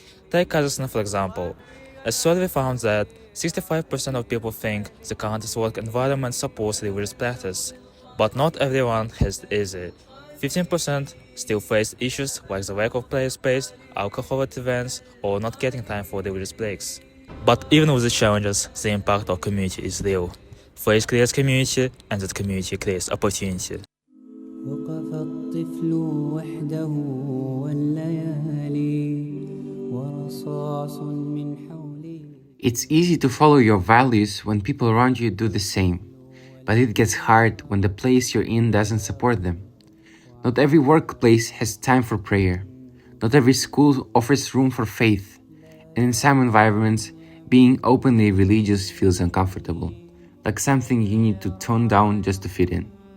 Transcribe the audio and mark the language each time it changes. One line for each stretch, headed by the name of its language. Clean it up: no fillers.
English: Take Kazakhstan for example. A survey found that 65% of people think the country's work environment supports religious practice, but not everyone has it easy. 15% still face issues like the lack of play space, alcohol at events, or not getting time for religious breaks. But even with the challenges, the impact of community is real. Faith creates community, and that community creates opportunity.
Arabic: وقف الطفل وحده والليالي ورصاص من حوله.
English: It's easy to follow your values when people around you do the same, but it gets hard when the place you're in doesn't support them. Not every workplace has time for prayer. Not every school offers room for faith. And in some environments, being openly religious feels uncomfortable, like something you need to tone down just to fit in.